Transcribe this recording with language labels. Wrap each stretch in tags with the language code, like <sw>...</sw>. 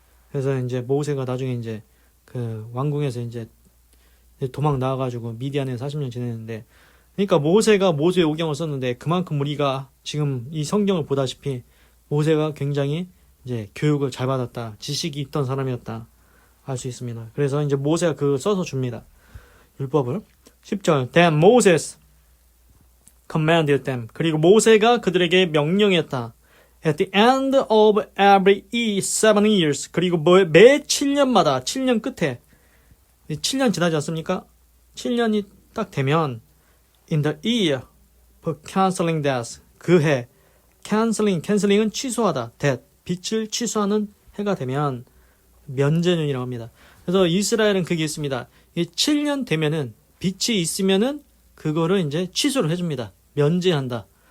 <ko>그래서 이제 모세가 나중에 이제 왕궁에서 이제 도망 나와가지고 미디안에 40년 지냈는데, 그러니까 모세가 모세의 오경을 썼는데 그만큼 우리가 지금 이 성경을 보다시피 모세가 굉장히 이제 교육을 잘 받았다, 지식이 있던 사람이었다 알 수 있습니다. 그래서 이제 모세가 써서 줍니다. 율법을.</ko> <en>10절 Then Moses commanded them.</en> <ko>그리고 모세가 그들에게 명령했다.</ko> <en>At the end of every 7 years.</en> <ko>그리고 매 7년마다 7년 끝에 7년 지나지 않습니까? 7년이 딱 되면</ko> <en>in the year for canceling death.</en> <ko>그 해 canceling은 취소하다. death 빛을 취소하는 해가 되면 면제년이라고 합니다. 그래서 이스라엘은 그게 있습니다. 이 7년 되면은 빛이 있으면은 그거를 이제 취소를 해줍니다. 면제한다.</ko>